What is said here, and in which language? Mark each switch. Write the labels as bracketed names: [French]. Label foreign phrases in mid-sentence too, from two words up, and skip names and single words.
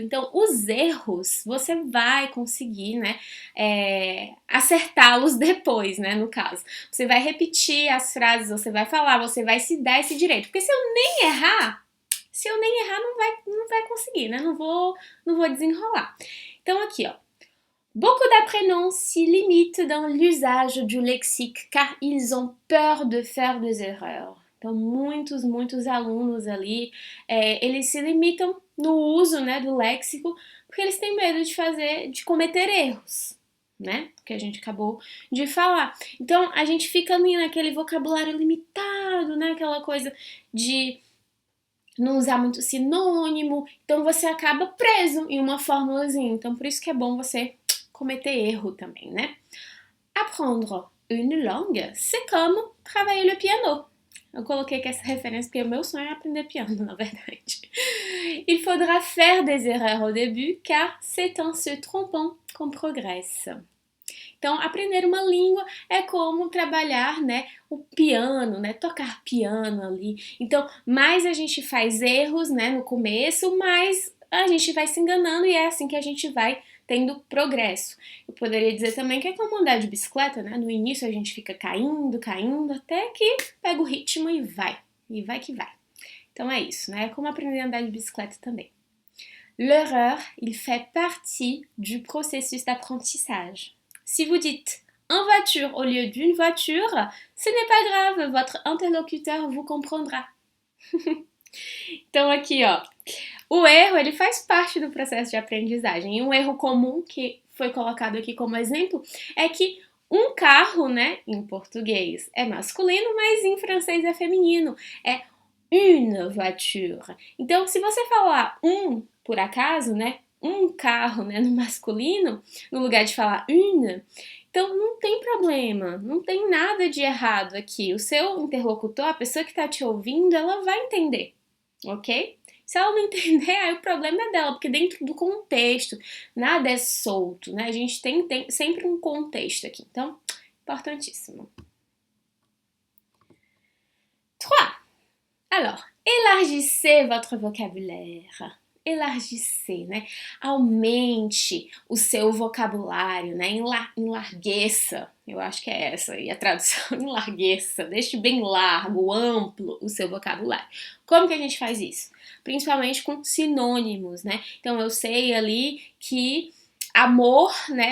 [Portuguese] Então, os erros você vai conseguir, né, acertá-los depois, né, no caso. Você vai repetir as frases, você vai falar, você vai se dar esse direito. Porque se eu nem errar, não vai conseguir, né? Não vou desenrolar. Então, aqui, ó. [French] Beaucoup d'apprenants s'y limitent dans l'usage du lexique car ils ont peur de faire des erreurs. [Portuguese] Então, muitos alunos ali, eles se limitam no uso, né, do léxico porque eles têm medo de cometer erros, né? Que a gente acabou de falar. Então, a gente fica ali naquele vocabulário limitado, né? Aquela coisa de não usar muito sinônimo, então você acaba preso em uma formulazinha. Então, por isso que é bom você cometer erro também, né? [French] Apprendre une langue, c'est comme travailler le piano. [Portuguese] Eu coloquei aqui essa referência porque o meu sonho é aprender piano, na verdade. [French] Il faudra faire des erreurs au début, car c'est en se trompant qu'on progresse. [Portuguese] Então, aprender uma língua é como trabalhar, né, o piano, né, tocar piano ali. Então, mais a gente faz erros, né, no começo, mais a gente vai se enganando e é assim que a gente vai tendo progresso. Eu poderia dizer também que é como andar de bicicleta, né? No início a gente fica caindo, até que pega o ritmo e vai que vai. Então é isso, né? É como aprender a andar de bicicleta também. [French] L'erreur, il fait partie du processus d'apprentissage. Si vous dites en voiture au lieu d'une voiture, ce n'est pas grave, votre interlocuteur vous comprendra. [Portuguese] Então aqui, ó, o erro ele faz parte do processo de aprendizagem. E um erro comum que foi colocado aqui como exemplo é que um carro, né, em português é masculino, mas em francês é feminino. [French] É une voiture. [Portuguese] Então, se você falar por acaso, né, um carro, né, no masculino, no lugar de falar une, então não tem problema, não tem nada de errado aqui. O seu interlocutor, a pessoa que está te ouvindo, ela vai entender, ok? Se ela não entender, aí o problema é dela, porque dentro do contexto, nada é solto, né? A gente tem sempre um contexto aqui, então, importantíssimo. 3. [French] Alors, élargissez votre vocabulaire. Élargissez, [Portuguese] né? Aumente o seu vocabulário, né? Enlargueça. Eu acho que é essa aí a tradução. Enlargueça. Deixe bem largo, amplo o seu vocabulário. Como que a gente faz isso? Principalmente com sinônimos, né? Então eu sei ali que amor, né?